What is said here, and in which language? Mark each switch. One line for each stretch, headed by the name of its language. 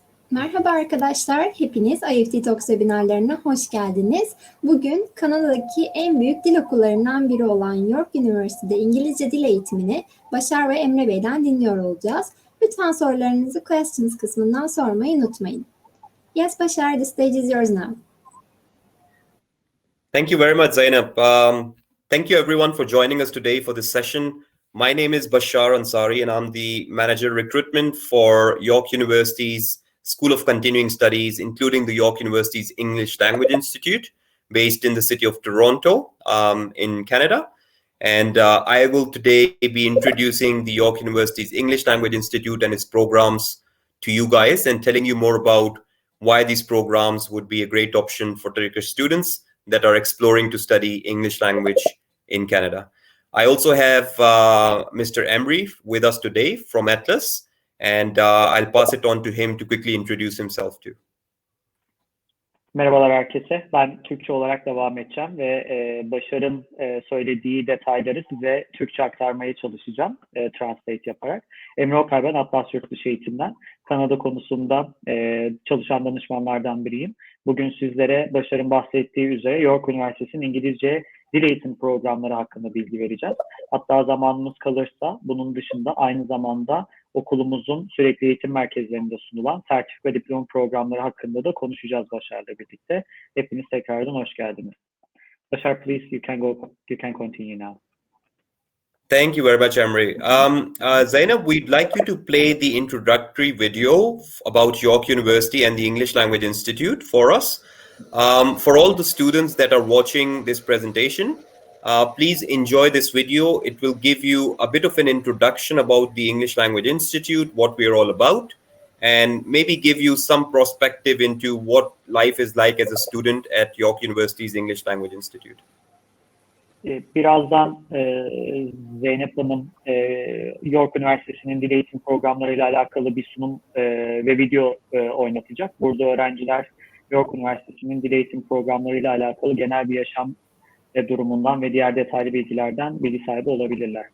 Turkish: Merhaba arkadaşlar, hepiniz IEFT Talks webinarlarına hoş geldiniz. Bugün Kanada'daki en büyük dil okullarından biri olan York Üniversitesi'de İngilizce dil eğitimini Başar ve Emre Bey'den dinliyor olacağız. Lütfen sorularınızı questions kısmından sormayı unutmayın.
English: Yes, Başar, the stage is yours now. Thank you very much, Zainab. Thank you everyone for joining us today for this session. My name is Bashar Ansari and I'm the Manager Recruitment for York University's School of Continuing Studies, including the York University's English Language Institute, based in the city of Toronto, in Canada. And I will today be introducing the York University's English Language Institute and its programs to you guys and telling you more about why these programs would be a great option for Turkish students that are exploring to study English language in Canada. I also have Mr. Emery with us today from Atlas, and I'll pass it on to him to quickly introduce himself too.
Turkish: Merhabalar herkese. Ben Türkçe olarak devam edeceğim ve Başar'ın söylediği detayları size Türkçe aktarmaya çalışacağım, translate yaparak. Emre Okay ben, Atlas Yurtdışı Eğitim'den. Kanada konusunda çalışan danışmanlardan biriyim. Bugün sizlere Başar'ın bahsettiği üzere York Üniversitesi'nin İngilizce dil eğitim programları hakkında bilgi vereceğiz. Hatta zamanımız kalırsa bunun dışında aynı zamanda okulumuzun sürekli eğitim merkezlerinde sunulan sertifika diploma programları hakkında da konuşacağız Başar'la birlikte. Hepiniz tekrardan hoş geldiniz.
English: Başar, please, you can continue now. Thank you very much, Emery. Zainab, we'd like you to play the introductory video about York University and the English Language Institute for us. For all the students that are watching this presentation, please enjoy this video. It will give you a bit of an introduction about the English Language Institute, what we're all about, and maybe give you some perspective into what life is like as a student at York University's English Language Institute.
Turkish: Birazdan Zeynep Hanım York Üniversitesi'nin dil eğitim programlarıyla alakalı bir sunum ve video oynatacak. Burada öğrenciler York Üniversitesi'nin dil eğitim programlarıyla alakalı genel bir yaşam durumundan ve diğer detaylı bilgilerden bilgi sahibi olabilirler.